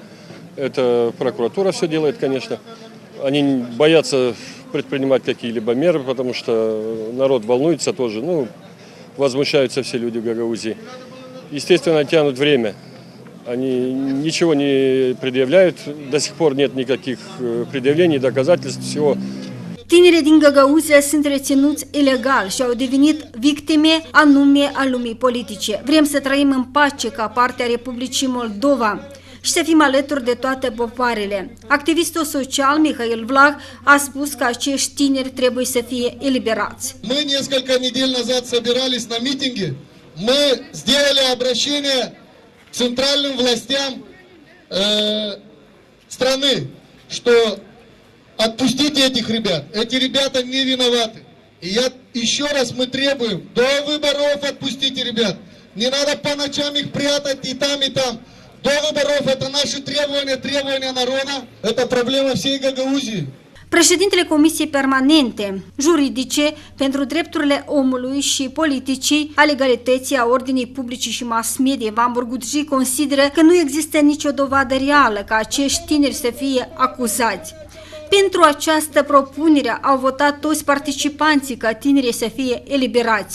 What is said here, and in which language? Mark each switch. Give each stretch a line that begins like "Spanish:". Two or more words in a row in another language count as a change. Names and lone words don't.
Russian: Это прокуратура все делает, конечно. Они боятся предпринимать какие-либо меры, потому что народ волнуется тоже, возмущаются все люди в Гагаузии. Естественно, тянут время. Они ничего не предъявляют, до сих пор нет никаких предъявлений, доказательств, всего.
Romanian: Tinerii din Găgăuzia sunt reținuți ilegal și au devenit victime anume a lumii politice. Vrem să trăim în pace ca parte a Republicii Moldova și să fim alături de toate popoarele. Activistul social Mihail Vlah a spus că acești tineri trebuie să fie eliberați.
Russian: Мы несколько недель назад собирались на митинге. Мы сделали обращение к центральным властям страны, что отпустите этих ребят. Эти ребята не виноваты. И еще раз мы требуем, до выборов отпустите ребят. Не надо по ночам их прятать и там, и там. До выборов это наши требования народа. Это проблема всей Гагаузии.
Romanian: Președintele Comisiei Permanente Juridice pentru Drepturile Omului și Politicii a Legalității, a Ordinii Publice și Mass Media, Ivan Burgutji, consideră că nu există nicio dovadă reală ca acești tineri să fie acuzați. Pentru această propunere au votat toți participanții ca tinerii să fie eliberați.